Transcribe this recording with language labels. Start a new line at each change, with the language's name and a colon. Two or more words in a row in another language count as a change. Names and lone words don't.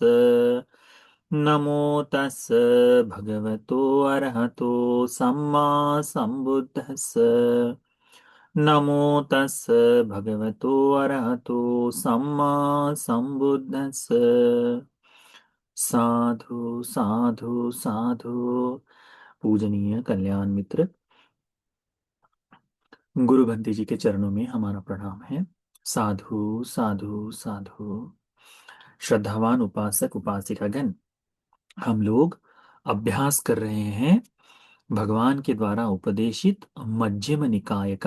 Pali: नमो तस् भगवतो अरहतो सम्मा सम्बुद्धस्स। नमो तस् भगवतो अरहतो सम्मा सम्बुद्धस्स। साधु साधु साधु।
Hindi: पूजनीय कल्याण मित्र, गुरु बंटी जी के चरणों में हमारा प्रणाम है।
Pali: साधु साधु साधु।
Hindi: श्रद्धावान उपासक उपासिकागण, हम लोग अभ्यास कर रहे हैं भगवान के द्वारा उपदेशित मध्यम निकाय का।